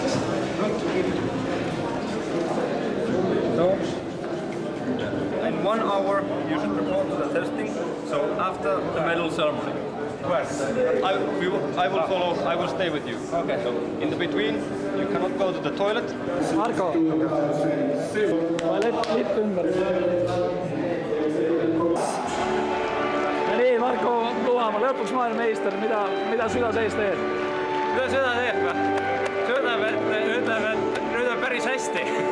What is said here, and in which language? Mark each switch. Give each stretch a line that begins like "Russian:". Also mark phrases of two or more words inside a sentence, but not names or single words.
English: So, in 1 hour you should report to the testing. So after the medal ceremony. I will follow. I will stay with you. Okay. So in the between, you cannot go to the toilet.
Estonian: Marko, lipp ümber. No nii, Marko Luhamaa, lõpuks maailmameister, mida süda sees teed? Mida süda teeb või? Südab, et nüüd on päris hästi.